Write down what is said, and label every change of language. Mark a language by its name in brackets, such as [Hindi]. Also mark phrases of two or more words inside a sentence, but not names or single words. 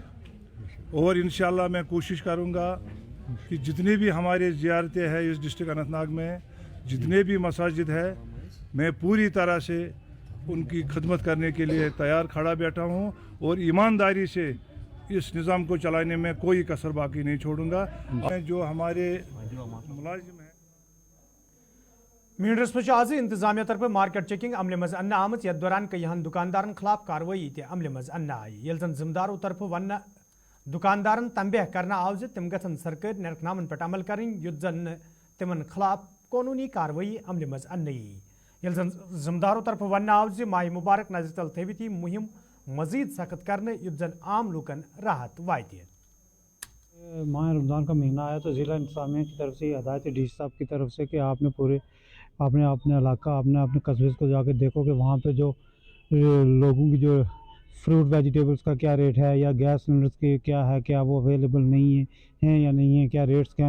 [Hindi] और इंशाल्लाह मैं कोशिश करूँगा कि जितनी भी हमारे ज़ियारतें हैं इस डिस्ट्रिक्ट अनंतनाग में, जितने भी मसाजिद है, मैं पूरी तरह से उनकी खिदमत करने के लिए तैयार खड़ा बैठा हूँ और ईमानदारी से इस निज़ाम को चलाने में कोई कसर बाकी नहीं छोड़ूंगा। जो हमारे मुलाजिम हैं [Kashmiri] मीडरस में आज इंतजामिया तरफ [English] market checking [Kashmiri] अमले मज अन्ना आमत। यथ दौरान कईहन दुकानदारन खिलाफ कार्रवाई ते अमले मज अन्ना आई। ये जन जिम्मेदारों तरफ वन दुकानदारन तंबह करना आव तिम गन सरकारी निर्खनामन पे अमल करें युत जन तिमन खिलाफ कानूनी कार्रवाई अमले मज अन्नी। ये जिम्मेदारों तरफ वन आव माह मुबारक नजर तल थवित मुहिम मजीद सख्त करने युद्ध जन आम लूकन राहत वात। [Hindi] माह रमज़ान का महीना आया तो ज़िला इंतज़ामिया की तरफ से हदायत डी सी साहब की तरफ से कि आपने अपने इलाका अपने कस्बे को जाकर देखो कि वहाँ पे जो लोगों की जो [English] fruit vegetables [Hindi] का क्या रेट है या [English] gas cylinders [Hindi] के क्या है, क्या वो अवेलेबल नहीं हैं या नहीं है, क्या रेट्स क्या हैं।